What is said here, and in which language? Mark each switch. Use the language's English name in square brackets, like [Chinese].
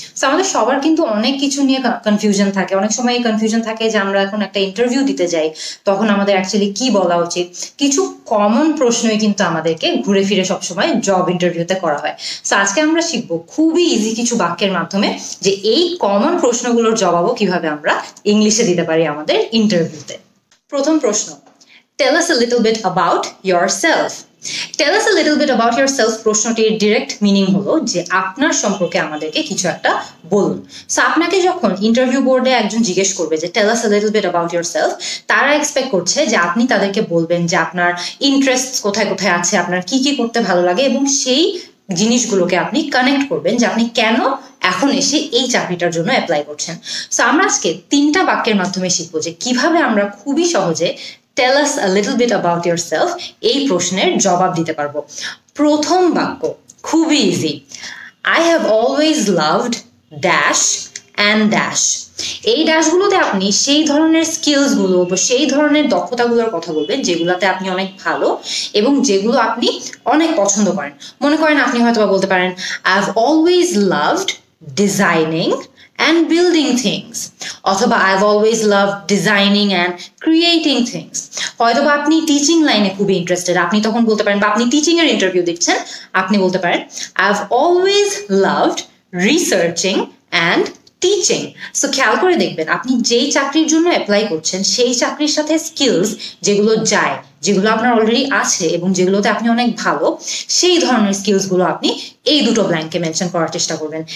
[Bangla] So আমাদের সবার কিন্তু অনেক কিছু নিয়ে কনফিউশন থাকে, অনেক সময় এই কনফিউশন থাকে যে আমরা এখন একটা ইন্টারভিউ দিতে যাই তখন আমাদের অ্যাকচুয়ালি কি বলা উচিত। কিছু কমন প্রশ্নই কিন্তু আমাদেরকে ঘুরে ফিরে সবসময় জব ইন্টারভিউতে করা হয়। সো আজকে আমরা শিখবো খুবই ইজি কিছু বাক্যের মাধ্যমে যে এই কমন প্রশ্নগুলোর জবাবও কিভাবে আমরা ইংলিশে দিতে পারি আমাদের ইন্টারভিউতে। প্রথম প্রশ্ন, [English] tell us a little bit about yourself. Tell us a little bit about yourself [Bangla] প্রশ্নটির ডিরেক্ট মিনিং হলো যে আপনার সম্পর্কে আমাদেরকে কিছু একটা বলুন। সো আপনাকে যখন ইন্টারভিউ বোর্ডে একজন জিজ্ঞেস করবে যে [English] tell us a little bit about yourself, [Bangla] তারা এক্সপেক্ট করছে যে আপনি তাদেরকে বলবেন যে আপনার ইন্টারেস্ট কোথায় কোথায় আছে, আপনার কি কি করতে ভালো লাগে এবং সেই জিনিসগুলোকে আপনি কানেক্ট করবেন যে আপনি কেন এখন এসে এই চাকরিটার জন্য অ্যাপ্লাই করছেন। সো আমরা আজকে 3টা বাক্যের মাধ্যমে শিখবো যে কিভাবে আমরা খুবই সহজে [English] tell us a little bit about yourself [Bangla] এই প্রশ্নের জবাব দিতে পারবো। প্রথম বাক্য খুবই easy, [English] I have always loved dash and dash। [Bangla] এই ড্যাশগুলোতে আপনি সেই ধরনের স্কিলসগুলো বা সেই ধরনের দক্ষতাগুলোর কথা বলবেন যেগুলোতে আপনি অনেক ভালো এবং যেগুলো আপনি অনেক পছন্দ করেন। মনে করেন আপনি হয়তো বলতে পারেন [English] I have always loved designing and building things, [Bangla] অথবা [English] I've always loved designing and creating things। [Bangla] হয়তোবা আপনি টিচিং লাইনে খুবই ইন্টারেস্টেড, আপনি তখন বলতে পারেন, বা আপনি টিচিং এর ইন্টারভিউ দিচ্ছেন, আপনি বলতে পারেন [English] I've always loved researching and teaching. [Bangla] So খেয়াল করে দেখবেন আপনি যেই চাকরির জন্য অ্যাপ্লাই করছেন সেই চাকরির সাথে স্কিলস যেগুলো যায়, যেগুলো আপনার অলরেডি আছে এবং যেগুলোতে আপনি অনেক ভালো, সেই ধরনের স্কিলসগুলো আপনি এই দুটো ব্ল্যাঙ্কে মেনশন করার চেষ্টা করবেন।